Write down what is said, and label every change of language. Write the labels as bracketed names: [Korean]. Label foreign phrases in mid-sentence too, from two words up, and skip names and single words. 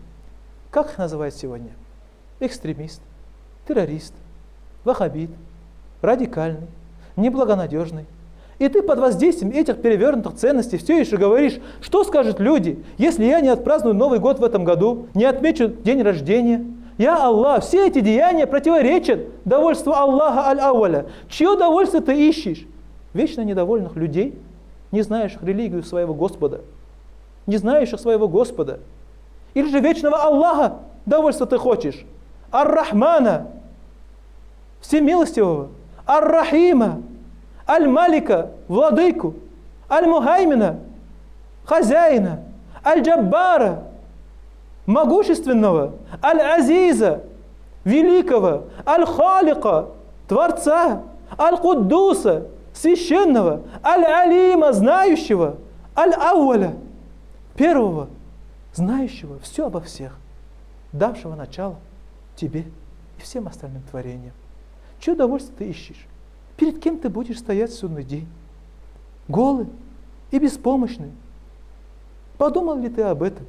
[Russian] Как их называют сегодня? Экстремист, террорист, ваххабит, радикальный, неблагонадежный. И ты под воздействием этих перевернутых ценностей все еще говоришь: что скажут люди, если я не отпраздную Новый год в этом году, не отмечу день рождения? Я Аллах, все эти деяния противоречат довольству Аллаха аль-ауаля. Чье довольство ты ищешь? Вечно недовольных людей, не знающих религию своего Господа, не знающих своего Господа. Или же вечного Аллаха довольства ты хочешь? Ар-Рахмана, всемилостивого, Ар-Рахима, Аль-Малика, владыку, Аль-Мухаймина, хозяина, Аль-Джаббара, могущественного, Аль-Азиза, великого, Аль-Халика, Творца, Аль-Куддуса, священного, Аль-Алима, знающего, Аль-Ауаля, первого, знающего все обо всех, давшего начало тебе и всем остальным творениям. Чье удовольствие ты ищешь? Перед кем ты будешь стоять в судный день? Голый и беспомощный. Подумал ли ты об этом?